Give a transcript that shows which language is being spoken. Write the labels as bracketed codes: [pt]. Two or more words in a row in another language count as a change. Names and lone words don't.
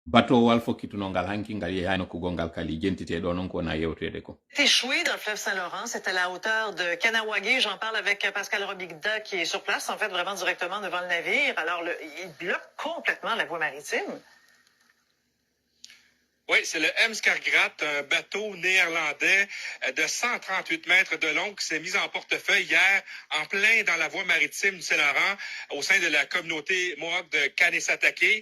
[ff] bateau wal fokkituno ngal hanki ngal yeyano ko gongal kali jentite ɗo noon ko wona yewtede ko. [fr] Échoué dans le fleuve Saint-Laurent, c'est à la hauteur de Kanawagé. J'en parle avec Pascal Robigda qui est sur place, en fait, vraiment directement devant le navire. Alors, il bloque complètement la voie maritime. Oui, c'est le M. Skargrat, un bateau néerlandais de 138 mètres de long qui s'est mis en portefeuille hier en plein dans la voie maritime du Saint-Laurent au sein de la communauté Mohawk de Kanesatake.